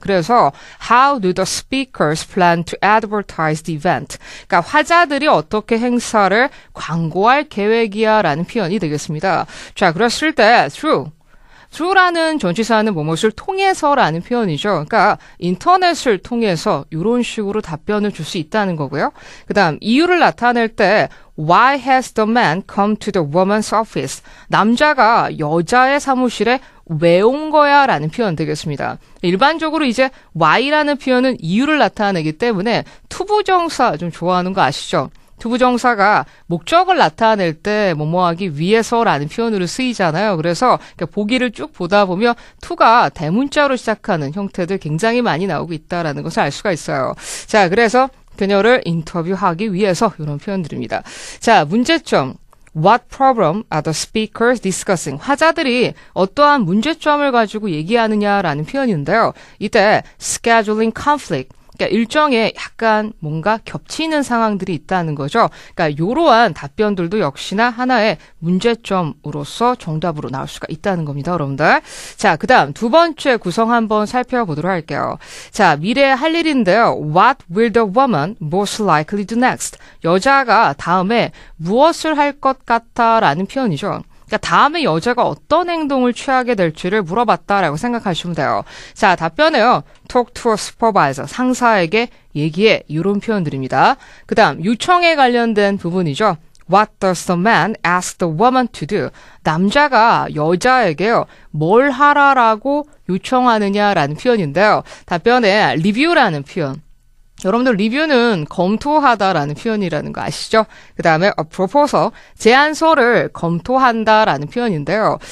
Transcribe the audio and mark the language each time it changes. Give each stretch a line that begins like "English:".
English: 그래서 how do the speakers plan to advertise the event?
Korean: 그러니까 화자들이 어떻게 행사를 광고할 계획이야 라는 표현이 되겠습니다. 자, 그랬을 때 through through라는 전치사는 무엇을 통해서라는 표현이죠. 그러니까 인터넷을 통해서 이런 식으로 답변을 줄 수 있다는 거고요. 그다음 이유를 나타낼 때
English: Why has the man come to the woman's office?
Korean: 남자가 여자의 사무실에 왜 온 거야? 라는 표현 되겠습니다. 일반적으로 이제 why라는 표현은 이유를 나타내기 때문에 투부정사 좀 좋아하는 거 아시죠? 투부정사가 목적을 나타낼 때 뭐뭐하기 위해서라는 표현으로 쓰이잖아요. 그래서 보기를 쭉 보다 보면 to가 대문자로 시작하는 형태들 굉장히 많이 나오고 있다라는 것을 알 수가 있어요. 자, 그래서 그녀를 인터뷰하기 위해서 이런 표현들입니다. 자, 문제점.
English: What problem are the speakers discussing?
Korean: 화자들이 어떠한 문제점을 가지고 얘기하느냐라는 표현인데요. 이때 scheduling conflict. 그러니까 일정에 약간 뭔가 겹치는 상황들이 있다는 거죠. 그러니까 이러한 답변들도 역시나 하나의 문제점으로서 정답으로 나올 수가 있다는 겁니다, 여러분들. 자, 그다음 두 번째 구성 한번 살펴보도록 할게요. 자, 미래에 할 일인데요.
English: What will the woman most likely do next?
Korean: 여자가 다음에 무엇을 할 것 같다라는 표현이죠. 그러니까 다음에 여자가 어떤 행동을 취하게 될지를 물어봤다라고 생각하시면 돼요. 자, 답변에요.
English: Talk to a supervisor.
Korean: 상사에게 얘기해. 이런 표현들입니다. 그 다음 요청에 관련된 부분이죠.
English: What does the man ask the woman to do?
Korean: 남자가 여자에게요. 뭘 하라라고 요청하느냐라는 표현인데요. 답변에 review라는 표현. 여러분들 리뷰는 검토하다라는 표현이라는 거 아시죠? 그 다음에 a proposal, 제안서를 검토한다라는 표현인데요.